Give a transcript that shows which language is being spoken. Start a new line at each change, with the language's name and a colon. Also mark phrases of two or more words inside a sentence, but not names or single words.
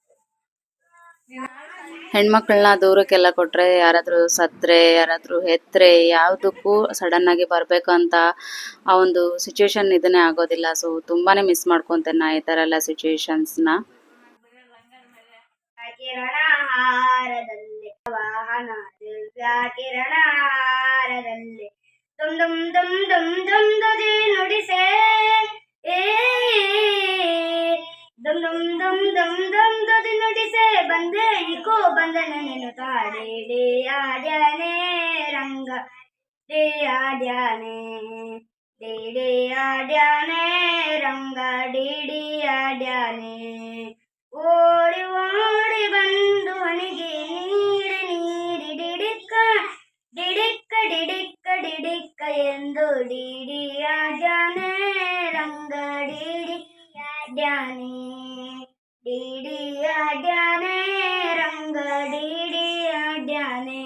Kannada: ಹೆಣ್ಮಕ್ಳನ್ನ ದೂರಕ್ಕೆಲ್ಲ ಕೊಟ್ರೆ ಯಾರಾದ್ರೂ ಸತ್ರೆ ಯಾರಾದ್ರೂ ಹೆತ್ರೆ ಯಾವುದಕ್ಕೂ ಸಡನ್ ಆಗಿ ಬರ್ಬೇಕಂತ ಆ ಒಂದು ಸಿಚುವೇಶನ್ ಇದನ್ನೇ ಆಗೋದಿಲ್ಲ. ಸೊ ತುಂಬಾನೇ ಮಿಸ್ ಮಾಡ್ಕೊಂತೇನೆ ನಾ ಈ ತರ ಎಲ್ಲ ಸಿಚುವೇಶನ್ಸ್ನ. ಕಿರಣಹಾರದಲ್ಲಿ ವಾಹನ ದಿವ್ಯ ಕಿರಣಹಾರದಲ್ಲಿ ದುಮ್ ದುಮ್ ದುಮ್ ದುಮ್ ದುಮ್ ದುದಿ ನುಡಿಸೆ ದುಮ್ ದುಮ್ ದುಮ್ ದುಮ್ ದುಮ್ ದುದಿ ನುಡಿಸೆ ಬಂದೆ ಇಕೋ ಬಂದನ ನೀನು ತಾಡಿ ಆಡ್ಯಾನೆ ರಂಗ ಡೇ ಆಡ್ಯಾನೆ ಡಿ ಆಡ್ಯಾನೆ ರಂಗ ಡಿ ಆಡ್ಯಾನೆ ಓಡಿ ಓಡಿ ಬಂದು ಹಣಿಗೆ ನೀಡಿ ನೀಡಿ ಡಿಡಿಕ್ಕ ಡಿಡಿಕ್ಕ ಡಿಡಿಕ್ಕ ಡಿಡಿಕ್ಕ ಎಂದು ಡಿಡಿ ಆಡ್ಯಾನೆ ರಂಗ ಡಿಡಿ ಆಡ್ಯಾನೆ ಡಿಡಿ ಆಡ್ಯಾನೆ ರಂಗ ಡಿಡಿ ಆಡ್ಯಾನೆ.